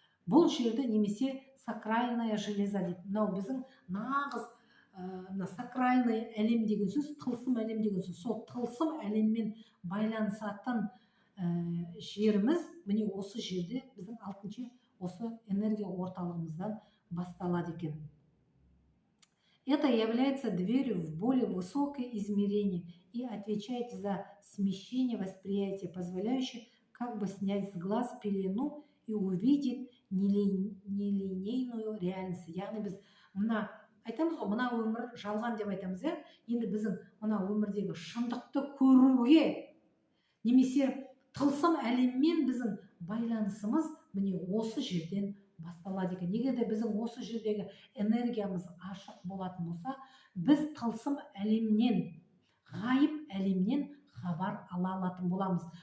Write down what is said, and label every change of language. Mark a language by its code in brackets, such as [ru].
[kk] Бұл жерді немесе сакральная железа дейді. Мынау біздің нағыз сакральный әлем деген сөз, тылсым әлем деген сөз. Сол тылсым әлеммен байланысатын жеріміз міне осы жерде біздің 6-шы осы энергия орталығымыздан басталады екен. [ru] Это является дверью в более высокое измерение и отвечает за смещение восприятия, позволяющее как бы снять с глаз пелену и увидеть нелинейную реальность. [kk] Яғни біз мына айтамыз ғой, мына өмір жалған деп айтамыз, енді біздің мына өмірдегі шындықты көруге, немесе тылсым әлеммен біздің байланысымыз міне осы жерден басталады екен. Егер де біздің осы жердегі энергиямыз ашық болатын болса, біз тылсым әлемнен, ғайып әлемнен хабар ала алатын боламыз.